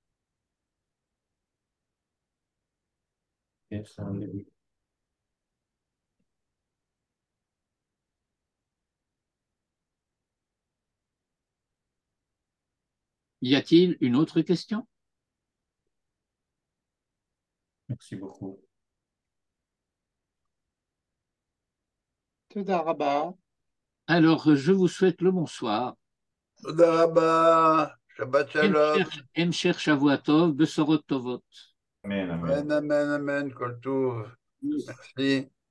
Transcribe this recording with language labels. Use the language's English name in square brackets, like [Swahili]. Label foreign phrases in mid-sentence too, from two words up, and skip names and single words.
[French] Y a-t-il une autre question? Merci beaucoup. [Hebrew] תודה רבה. [French] Alors, je vous souhaite le bonsoir. [Hebrew] תודה רבה, שבת שלום. המשך שבוע טוב, בשורות טובות. אמן, אמן. אמן, אמן, אמן, כל טוב. [French] merci.